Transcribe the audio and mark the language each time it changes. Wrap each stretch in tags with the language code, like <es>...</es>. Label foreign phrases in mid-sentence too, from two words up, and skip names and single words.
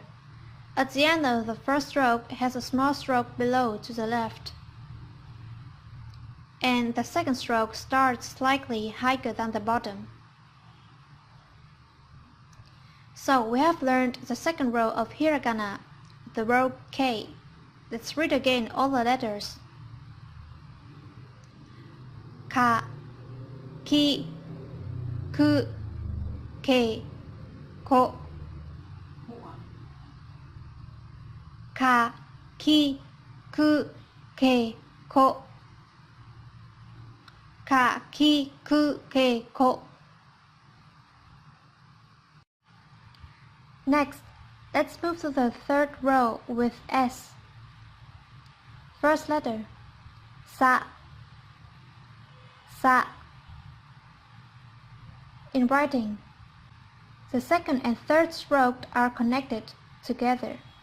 <en>At the end of the first stroke has a small stroke below to the left, and the second stroke starts slightly higher than the bottom. So we have learned the second row of hiragana, the row K. Let's read again all the letters. Ka, Ki, Ku, Ke, Ko. Ka, Ki, Ku, Ke, Ko. Ka, Ki, Ku, Ke, Ko. Next, let's move to the third row with S. First letter, Sa. Sa. In writing, the second and third stroke are connected together.</en>